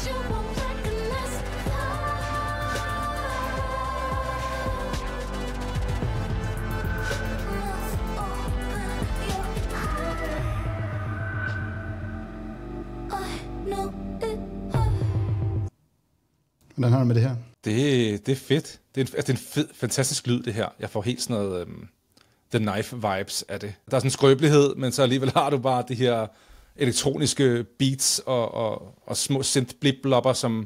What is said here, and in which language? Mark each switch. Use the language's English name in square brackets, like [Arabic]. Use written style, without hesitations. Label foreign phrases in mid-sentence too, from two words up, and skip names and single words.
[English] You won't recognize I know it hurts. [Danish] Hvordan har du med det her? Det er fedt. Det er en fed, fantastisk lyd, det her. Jeg får helt sådan noget The Knife-vibes af det. Der er sådan en skrøbelighed, men så alligevel har du bare de her elektroniske beats og små synth-blip-blopper, som...